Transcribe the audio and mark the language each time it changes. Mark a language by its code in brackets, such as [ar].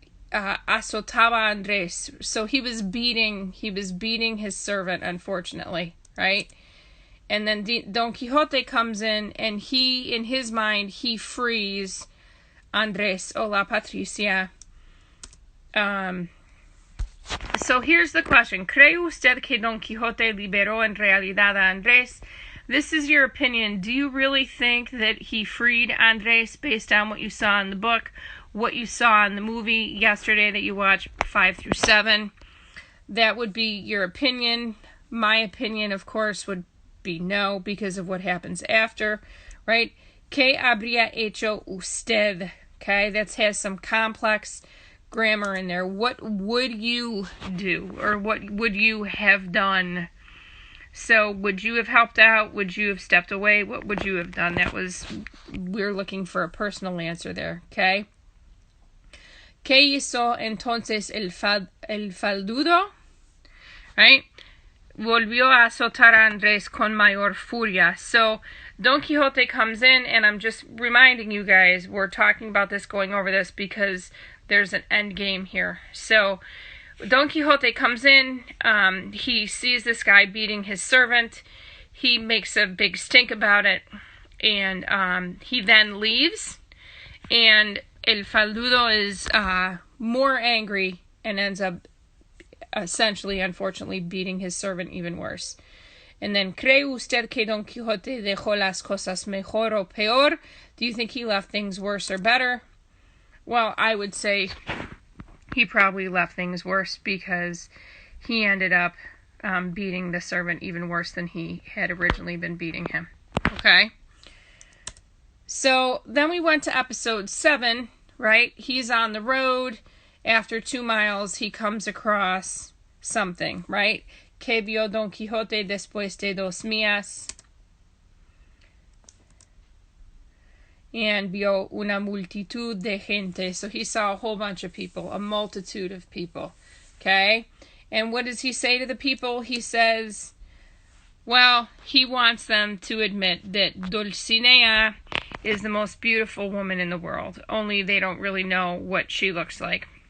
[es] Azotaba Andres. [en] So he was beating his servant, unfortunately, right? And then Don Quixote comes in, and he, in his mind, he frees Andres [es] o la Patricia. [en] So here's the question. [es] ¿Cree usted que Don Quixote liberó en realidad a Andrés? [en] This is your opinion. Do you really think that he freed Andrés based on what you saw in the book, what you saw in the movie yesterday that you watched 5 through 7? That would be your opinion. My opinion, of course, would be no, because of what happens after, right? [es] ¿Qué habría hecho usted? [en] Okay, that has some complex grammar in there. What would you do, or what would you have done? So, would you have helped out? Would you have stepped away? What would you have done? We're looking for a personal answer there, okay? [es] ¿Qué hizo entonces el faldudo? [en] Right? [es] Volvió a azotar a Andrés con mayor furia. [en] So, Don Quixote comes in, and I'm just reminding you guys, we're talking about this, going over this, because there's an end game here. So, Don Quixote comes in, he sees this guy beating his servant, he makes a big stink about it, and he then leaves, and El Faldudo is more angry and ends up essentially, unfortunately, beating his servant even worse. And then, [es] ¿cree usted que Don Quixote dejó las cosas mejor o peor? [en] Do you think he left things worse or better? Well, I would say he probably left things worse, because he ended up beating the servant even worse than he had originally been beating him. Okay? So, then we went to episode 7, right? He's on the road. After 2 miles, he comes across something, right? [es] Que vio Don Quixote después de 2 millas. And vio una multitud de gente. [en] So he saw a whole bunch of people, a multitude of people. Okay? And what does he say to the people? He says, well, he wants them to admit that Dulcinea is the most beautiful woman in the world. Only they don't really know what she looks like.